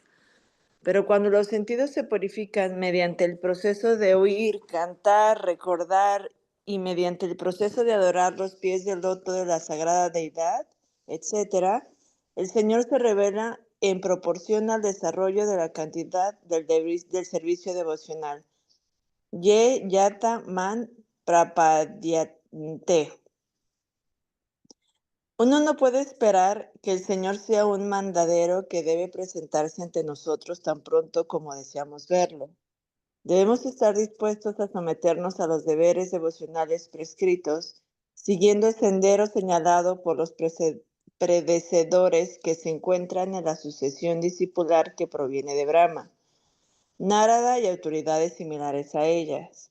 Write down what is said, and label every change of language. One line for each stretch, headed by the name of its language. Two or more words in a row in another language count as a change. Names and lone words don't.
Spanish: Pero cuando los sentidos se purifican mediante el proceso de oír, cantar, recordar y mediante el proceso de adorar los pies del loto de la sagrada deidad, etc., el Señor se revela en proporción al desarrollo de la cantidad del servicio devocional.
Sanskrit: ये यथा मां प्रपद्यन्ते.
Spanish: Uno no puede esperar que el Señor sea un mandadero que debe presentarse ante nosotros tan pronto como deseamos verlo. Debemos estar dispuestos a someternos a los deberes devocionales prescritos, siguiendo el sendero señalado por los predecedores que se encuentran en la sucesión discipular que proviene de Brahma, Narada y autoridades similares a ellas.